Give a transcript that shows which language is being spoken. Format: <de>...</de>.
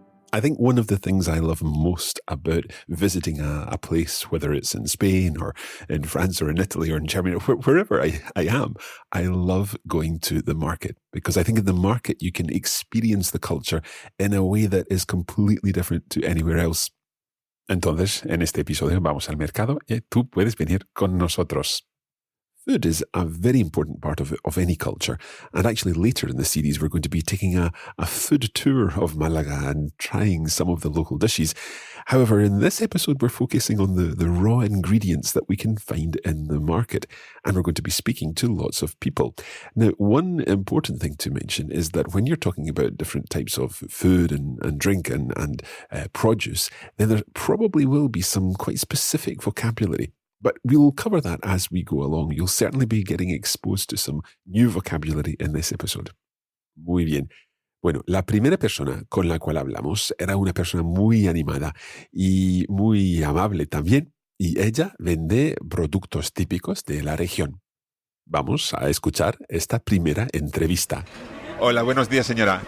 <en>I think one of the things I love most about visiting a place, whether it's in Spain or in France or in Italy or in Germany or wherever I am, I love going to the market because I think in the market you can experience the culture in a way that is completely different to anywhere else.</en> <es>Entonces, en este episodio vamos al mercado y tú puedes venir con nosotros.</es> <en>Food is a very important part of any culture. And actually later in the series, we're going to be taking a food tour of Malaga and trying some of the local dishes. However, in this episode, we're focusing on the raw ingredients that we can find in the market. And we're going to be speaking to lots of people. Now, one important thing to mention is that when you're talking about different types of food and drink and produce, then there probably will be some quite specific vocabulary. But we'll cover that as we go along. You'll certainly be getting exposed to some new vocabulary in this episode.</en> <es>Muy bien. Bueno, la primera persona con la cual hablamos era una persona muy animada y muy amable también, y ella vende productos típicos de la región. Vamos a escuchar esta primera entrevista. Hola, buenos días, señora.</es>